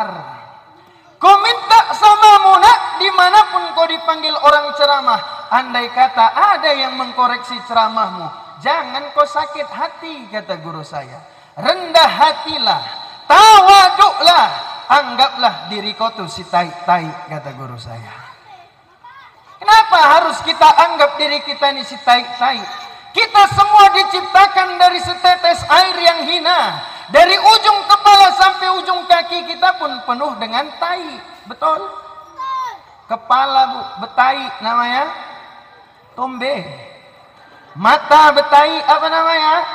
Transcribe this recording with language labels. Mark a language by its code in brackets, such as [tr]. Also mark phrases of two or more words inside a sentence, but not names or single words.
[id] Ku minta samamu nak, dimanapun kau dipanggil orang ceramah, andai kata ada yang mengkoreksi ceramahmu, jangan kau sakit hati, kata guru saya. Rendah hatilah, tawaduklah, anggaplah diri kau tu si tai-tai, kata guru saya. Kenapa harus kita anggap diri kita ni si tai-tai? Kita semua diciptakan dari setetes air yang hina. Dari ujung kepala sampai ujung kaki kita pun penuh dengan tai. Betul? Kepala bu, betai namanya tombe. Mata betai apa namanya?